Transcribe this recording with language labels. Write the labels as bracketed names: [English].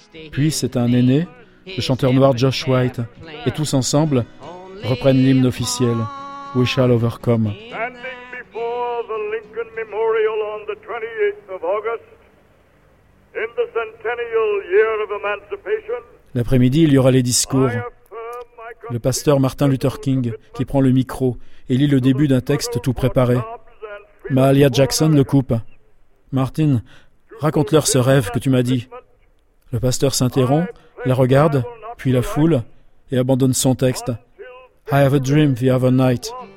[French] Puis c'est un aîné, le chanteur noir Josh White, et tous ensemble reprennent l'hymne officiel, We Shall Overcome. [English] Standing before the Lincoln Memorial on the 28th of August, in the centennial year of emancipation. [French] L'après-midi, il y aura les discours. Le pasteur Martin Luther King qui prend le micro et lit le début d'un texte tout préparé. Mahalia Jackson le coupe. Martin, raconte-leur ce rêve que tu m'as dit. Le pasteur s'interrompt, la regarde, puis la foule et abandonne son texte. [English] I have a dream the other night.